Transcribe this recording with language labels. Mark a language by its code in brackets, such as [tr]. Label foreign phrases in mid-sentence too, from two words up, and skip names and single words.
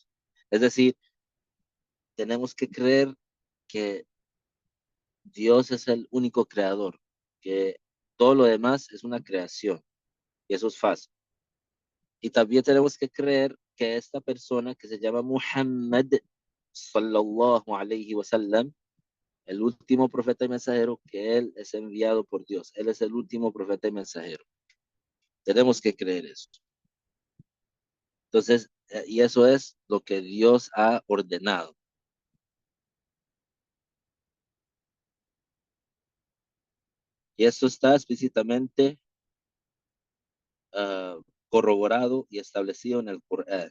[es] Es decir, tenemos que creer que Dios es el único creador, que todo lo demás es una creación y eso es fácil. Y también tenemos que creer que esta persona que se llama Muhammad [ar] صلى الله عليه وسلم, [es] el último profeta y mensajero, que él es enviado por Dios. Él es el último profeta y mensajero. Tenemos que creer eso. Entonces, y eso es lo que Dios ha ordenado. Y esto está explícitamente corroborado y establecido en el Corán.